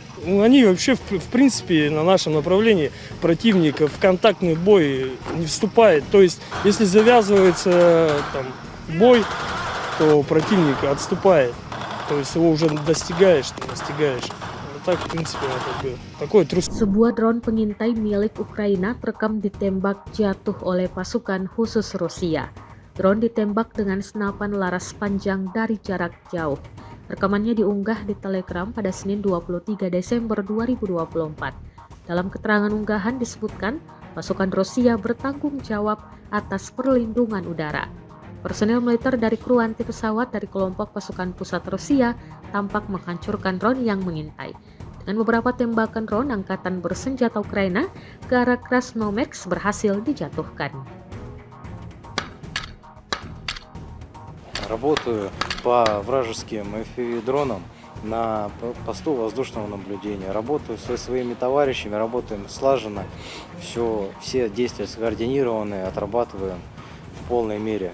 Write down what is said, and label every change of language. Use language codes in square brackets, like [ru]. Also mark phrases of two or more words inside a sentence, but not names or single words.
[ru] Ну, они вообще, в принципе, на нашем направлении противник в контактный бой не вступает. То есть, если завязывается там, бой, то противник отступает. То есть его уже достигаешь, ты настигаешь. Вот так, в принципе, как бы, такой трус. [id] Sebuah drone pengintai milik Ukraina terekam ditembak jatuh oleh pasukan khusus Rusia. Drone ditembak dengan senapan laras panjang dari jarak jauh. Rekamannya diunggah di Telegram pada Senin 23 Desember 2024. Dalam keterangan unggahan disebutkan, pasukan Rusia bertanggung jawab atas perlindungan udara. Personel militer dari kru anti pesawat dari kelompok pasukan pusat Rusia tampak menghancurkan drone yang mengintai. Dengan beberapa tembakan drone angkatan bersenjata Ukraina ke arah Krasnomex berhasil dijatuhkan. [ru] Работаю по вражеским FPV-дронам на посту воздушного наблюдения. Работаю со своими товарищами, работаем слаженно, все действия скоординированы, отрабатываем в полной мере.